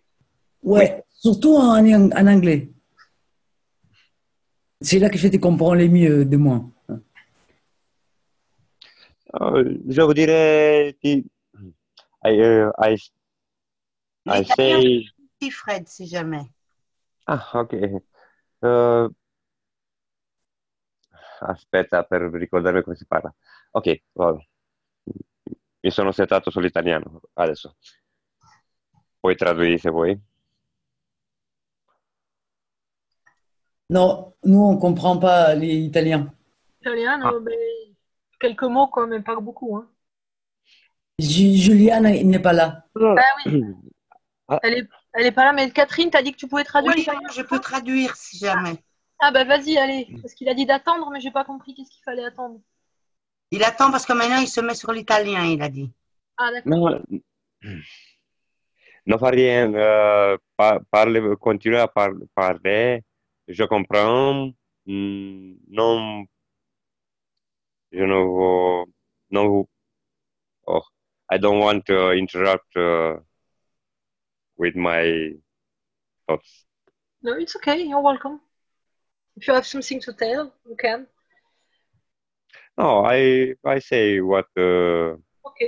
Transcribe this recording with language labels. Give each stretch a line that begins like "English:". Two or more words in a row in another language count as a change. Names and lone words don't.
French: Ouais, oui. Surtout en anglais. C'est là que je te comprends le mieux de moi. Je vous dirais que
English: I say...
French: Petit Fred, si jamais. Ah, ok.
Italian: Aspetta per ricordarmi come si parla. Ok, vabbè. Mi sono settato sull'italiano adesso. Puoi tradurre se vuoi.
French: Non, nous on comprend pas l'italien. Italien, mais quelques mots quand même, pas beaucoup. Hein. Juliane, il n'est pas là. Ah oui. Elle est pas là, mais Catherine, t'as dit que tu pouvais traduire l'italien. Je peux traduire si jamais. Ah bah vas-y, allez. Parce qu'il a dit d'attendre, mais j'ai pas compris qu'est-ce qu'il fallait attendre. Il attend parce que maintenant il se met sur l'italien, il a dit. Ah d'accord. Non fa rien. Continue à parler. Je comprends. Non, je ne veux, non,
English: oh, I don't want to interrupt with my thoughts. No, it's okay. You're welcome. If you have something to tell, you can. No, I say what okay.